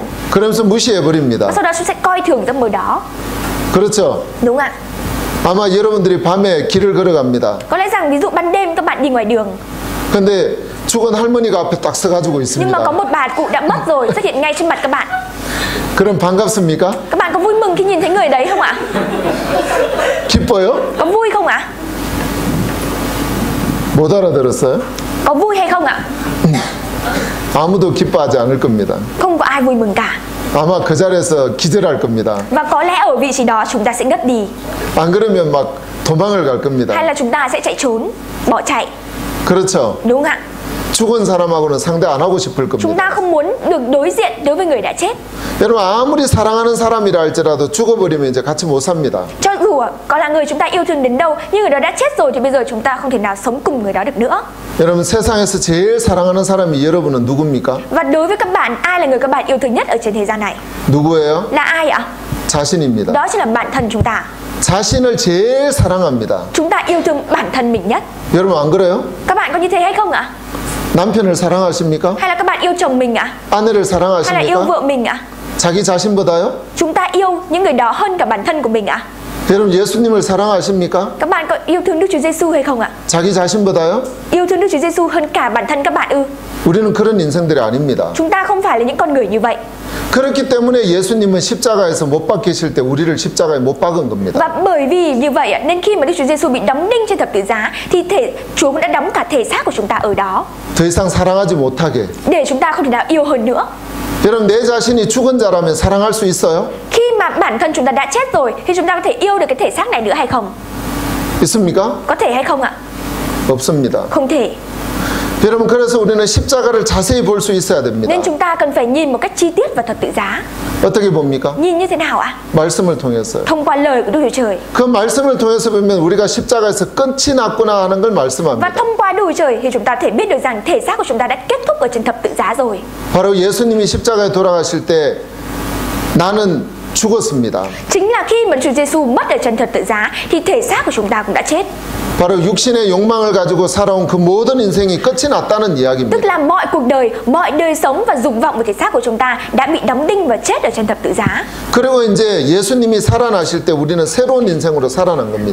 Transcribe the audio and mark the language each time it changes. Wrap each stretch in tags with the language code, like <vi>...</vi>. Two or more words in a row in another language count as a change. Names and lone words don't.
<ko>그러면서 무시해버립니다.</ko> <vi>Sau đó chúng sẽ coi thường giấc mơ đó.</vi> <ko>그렇죠?</ko> <vi>Đúng ạ.</vi> <ko>아마 여러분들이 밤에 길을 걸어갑니다.</ko> <vi>Có lẽ rằng ví dụ ban đêm các bạn đi ngoài đường,</vi> <ko>근데 죽은 할머니가 앞에 딱 서가지고</ko> <vi>nhưng mà có</vi> <ko>있습니다.</ko> <vi>một bà cụ đã mất rồi xuất hiện ngay trước mặt các bạn.</vi> <ko>그럼 반갑습니까?</ko> <vi>Các bạn có vui mừng khi nhìn thấy người đấy không ạ?</vi> <ko>기뻐요?</ko> <vi>Có vui không ạ?</vi> <ko>못 알아들었어요?</ko> <vi>Có vui hay không ạ?</vi> <ko>아무도 기뻐하지 않을 겁니다.</ko> <vi>Không có ai vui mừng cả.</vi> <ko>아마 그 자리에서 기절할 겁니다.</ko> <vi>Và có lẽ ở vị trí đó chúng ta sẽ ngất đi.</vi> <ko>안 그러면 막 도망을 갈 겁니다.</ko> <vi>Hay là chúng ta sẽ chạy trốn, bỏ chạy.</vi> <ko>그렇죠?</ko> <vi>Đúng không ạ?</vi> <ko>죽은 사람하고는 상대 안 하고 싶을</ko> <vi>Chúng</vi> <ko>겁니다.</ko> <vi>ta không muốn được đối diện đối với người đã chết.</vi> <ko>여러분 아무리 사랑하는 사람이라 할지라도 죽어버리면 이제 같이 못 삽니다.</ko> <vi>Cho dù có là người chúng ta yêu thương đến đâu, nhưng người đó đã chết rồi thì bây giờ chúng ta không thể nào sống cùng người đó được nữa.</vi> <ko>여러분 세상에서 제일 사랑하는 사람이 여러분은 누굽니까?</ko> <vi>Và đối với các bạn, ai là người các bạn yêu thương nhất ở trên thế gian này?</vi> <ko>누구예요?</ko> <vi>Là ai ạ?</vi> <ko>자신입니다.</ko> <vi>Đó chính là bản thân chúng ta.</vi> <ko>자신을 제일 사랑합니다.</ko> <vi>Chúng ta yêu thương bản thân mình nhất.</vi> <ko>여러분 안 그래요?</ko> <vi>Các bạn có như thế hay không ạ?</vi> <ko>남편을 사랑하십니까?</ko> <vi>Hay là các bạn yêu chồng mình ạ?</vi> <ko>아내를</ko> <vi>Hay là yêu</vi> <ko>사랑하십니까?</ko> <vi>vợ mình ạ?</vi> <ko>자기 자신보다요?</ko> <vi>Chúng ta yêu những người đó hơn cả bản thân của mình ạ?</vi> <ko>여러분 예수님을 사랑하십니까?</ko> <vi>Các bạn có yêu thương Đức Chúa Giêsu hay không ạ?</vi> <ko>자기 자신보다요?</ko> <vi>Yêu thương Đức Chúa Giêsu hơn cả bản thân các bạn ư?</vi> <ko>우리는 그런 인생들이 아닙니다.</ko> <vi>Chúng ta không phải là những con người như vậy.</vi> <ko>그렇기 때문에 예수님은 십자가에서 못 박히실 때 우리를 십자가에 못 박은 겁니다.</ko> <vi>Và bởi vì như vậy ạ, nên khi mà Đức Chúa Giêsu bị đóng đinh trên thập tự giá thì Chúa cũng đã đóng cả thể xác của chúng ta ở đó,</vi> <ko>더 이상 사랑하지 못하게,</ko> <vi>để chúng ta không thể nào yêu hơn nữa,</vi> <ko>여러분, 내 자신이 죽은 자라면 사랑할 수 있어요?</ko> <vi>Khi mà bản thân chúng ta đã chết rồi thì chúng ta có thể yêu được cái thể xác này nữa hay không?</vi> <ko>있습니까?</ko> <vi>Có thể hay không ạ?</vi> <ko>없습니다.</ko> <vi>Không thể.</vi> <ko>여러분, 그래서 우리는 십자가를 자세히 볼 수 있어야 됩니다.</ko> <vi>Nên chúng ta cần phải nhìn một cách chi tiết vào thập tự giá.</vi> <ko>어떻게 봅니까?</ko> <vi>Nhìn như thế nào ạ?</vi> <ko>말씀을 통해서요.</ko> <vi>Thông qua lời của Đức Chúa Trời.</vi> <ko>그 말씀을 통해서 보면 우리가 십자가에서 끝이 났구나 하는 걸</ko> <vi>Và</vi> <ko>말씀합니다.</ko> <vi>thông qua Đức Chúa Trời thì chúng ta thể biết được rằng thể xác của chúng ta đã kết thúc ở trên thập tự giá rồi.</vi> <ko>바로 예수님이 십자가에 돌아가실 때 나는 죽었습니다.</ko> <vi>Chính là khi mà Chúa Giêsu mất ở trên thập tự giá thì thể xác của chúng ta cũng đã chết.</vi> <ko>바로 육신의 욕망을 가지고 살아온 그 모든 인생이 끝이 났다는</ko> <vi>Tức</vi> <ko>이야기입니다.</ko> <vi>là mọi cuộc đời, mọi đời sống và dục vọng của thể xác của chúng ta đã bị đóng đinh và chết ở trên thập tự giá.</vi> <ko>그리고 이제 예수님이 살아나실 때 우리는 새로운 인생으로 살아난 겁니다.</ko>